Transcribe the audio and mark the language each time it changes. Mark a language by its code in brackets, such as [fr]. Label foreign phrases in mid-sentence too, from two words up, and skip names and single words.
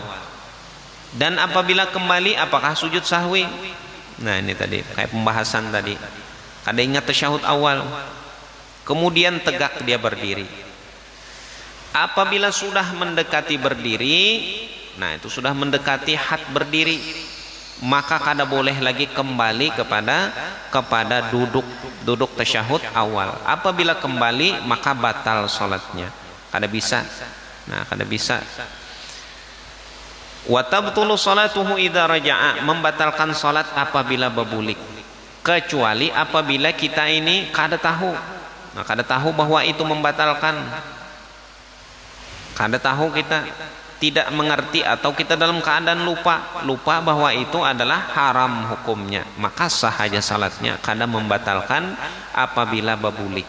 [id] Dan apabila kembali, apakah sujud sahwi? Nah ini tadi kayak pembahasan tadi. Ada ingat tasyahud awal, kemudian tegak dia berdiri. [bjn] Apabila sudah mendekati berdiri, nah itu sudah mendekati had berdiri, maka kada boleh lagi kembali kepada duduk tasyahud awal. Apabila kembali maka batal salatnya, kada bisa. Nah kada bisa. [ar] وتبطل صلاته إذا رجع, [bjn] membatalkan salat apabila berbulik. Kecuali apabila kita ini kada tahu. Nah, kada tahu bahwa itu membatalkan. Kada tahu, kita tidak mengerti, atau kita dalam keadaan lupa bahwa itu adalah haram hukumnya, maka sah aja salatnya, kada membatalkan apabila berbulik.